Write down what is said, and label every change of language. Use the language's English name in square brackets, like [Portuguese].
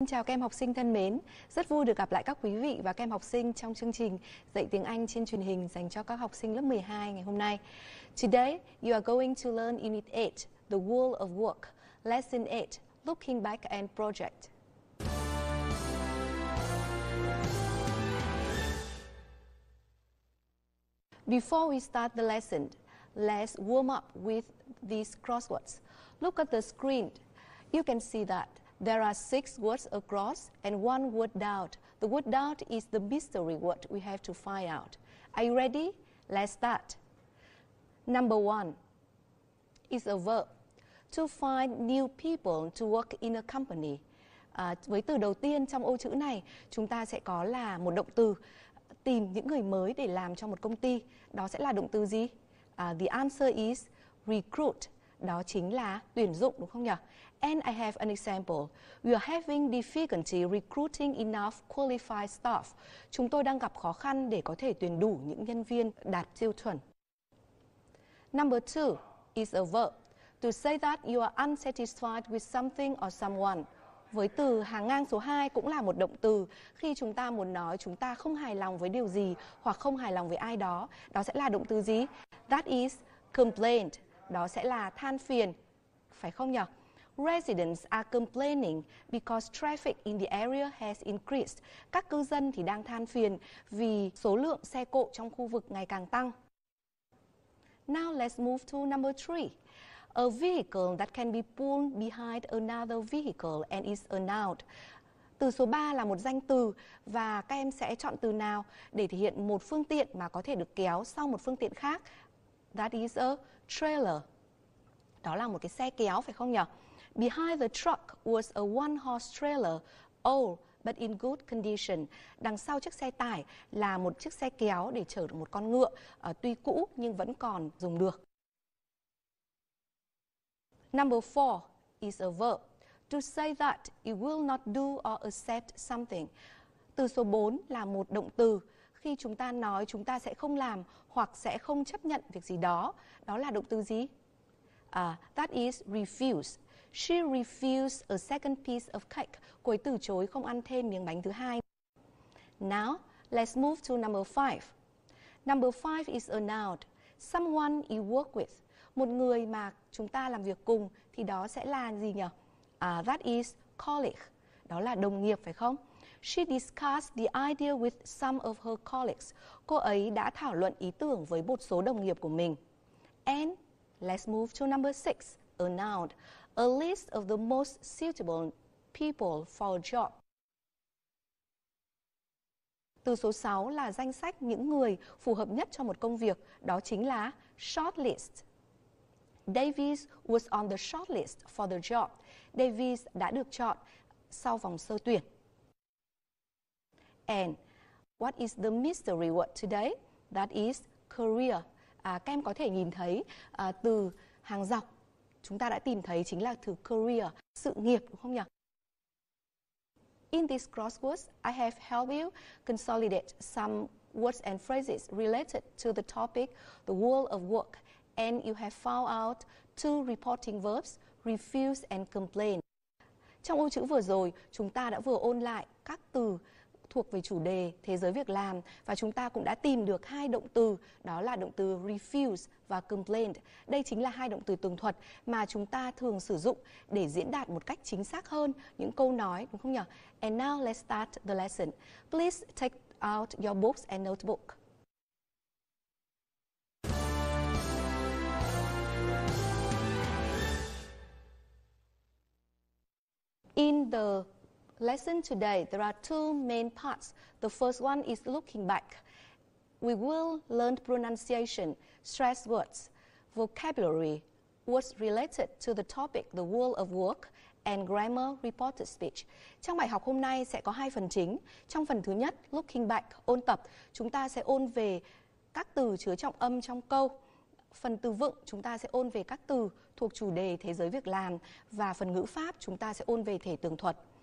[Vietnamese] Xin chào các em học sinh thân mến, rất vui được gặp lại các quý vị và các em học sinh trong chương trình dạy tiếng Anh trên truyền hình dành cho các học sinh lớp 12 ngày hôm nay. [English] Today, you are going to learn Unit 8, The World of Work, Lesson 8, Looking Back and Project. Before we start the lesson, let's warm up with these crosswords. Look at the screen. You can see that there are 6 words across and 1 word down. The word down is the mystery word we have to find out. Are you ready? Let's start. Number 1 is a verb. To find new people to work in a company. [Vietnamese] Với từ đầu tiên trong ô chữ này, chúng ta sẽ có là một động từ tìm những người mới để làm cho một công ty. Đó sẽ là động từ gì? [English] The answer is recruit. [Vietnamese] Đó chính là tuyển dụng, đúng không nhỉ? [English] And I have an example. We are having difficulty recruiting enough qualified staff. [Vietnamese] Chúng tôi đang gặp khó khăn để có thể tuyển đủ những nhân viên đạt tiêu chuẩn. [English] Number 2 is a verb. To say that you are unsatisfied with something or someone. [Vietnamese] Với từ hàng ngang số 2 cũng là một động từ khi chúng ta muốn nói chúng ta không hài lòng với điều gì hoặc không hài lòng với ai đó. Đó sẽ là động từ gì? [English] That is complain. [Vietnamese] Đó sẽ là than phiền, phải không nhỉ? [English] Residents are complaining because traffic in the area has increased. [Vietnamese] Các cư dân thì đang than phiền vì số lượng xe cộ trong khu vực ngày càng tăng. [English] Now let's move to number 3. A vehicle that can be pulled behind another vehicle and is a noun. [Vietnamese] Từ số 3 là một danh từ và các em sẽ chọn từ nào để thể hiện một phương tiện mà có thể được kéo sau một phương tiện khác. [English] That is a trailer. [Vietnamese] Đó là một cái xe kéo, phải không nhỉ? [English] Behind the truck was a one-horse trailer, old but in good condition. [Vietnamese] Đằng sau chiếc xe tải là một chiếc xe kéo để chở được một con ngựa, tuy cũ nhưng vẫn còn dùng được. [English] Number 4 is a verb. To say that you will not do or accept something. [Vietnamese] Từ số 4 là một động từ. Khi chúng ta nói chúng ta sẽ không làm hoặc sẽ không chấp nhận việc gì đó. Đó là động từ gì? [English] That is refuse. She refused a second piece of cake. [Vietnamese] Cô ấy từ chối không ăn thêm miếng bánh thứ hai. [English] Now, let's move to number 5. Number 5 is a noun. Someone you work with. [Vietnamese] Một người mà chúng ta làm việc cùng thì đó sẽ là gì nhỉ? [English] That is colleague. [Vietnamese] Đó là đồng nghiệp, phải không? [English] She discussed the idea with some of her colleagues. [Vietnamese] Cô ấy đã thảo luận ý tưởng với một số đồng nghiệp của mình. [English] And let's move to number 6, a noun. A list of the most suitable people for a job. [Vietnamese] Từ số 6 là danh sách những người phù hợp nhất cho một công việc. Đó chính là shortlist. [English] Davis was on the shortlist for the job. [Vietnamese] Davis đã được chọn sau vòng sơ tuyển. [English] And what is the mystery word today? That is career. [Vietnamese] Các em có thể nhìn thấy từ hàng dọc chúng ta đã tìm thấy chính là từ career, sự nghiệp, đúng không nhỉ? [English] In these crosswords, I have helped you consolidate some words and phrases related to the topic, the world of work, and you have found out 2 reporting verbs, refuse and complain. [Vietnamese] Trong ô chữ vừa rồi, chúng ta đã vừa ôn lại các từ thuộc về chủ đề thế giới việc làm và chúng ta cũng đã tìm được 2 động từ, đó là động từ refuse và complain. Đây chính là 2 động từ tường thuật mà chúng ta thường sử dụng để diễn đạt một cách chính xác hơn những câu nói, đúng không nhỉ? [English] And now let's start the lesson. Please take out your books and notebook. In the lesson today, there are 2 main parts. The first one is looking back. We will learn pronunciation, stress words, vocabulary, words related to the topic, the world of work, and grammar reported speech. [Vietnamese] Trong bài học hôm nay sẽ có 2 phần chính. Trong phần thứ nhất, looking back, ôn tập, chúng ta sẽ ôn về các từ chứa trọng âm trong câu. Phần từ vựng chúng ta sẽ ôn về các từ thuộc chủ đề thế giới việc làm và phần ngữ pháp chúng ta sẽ ôn về thể tường thuật.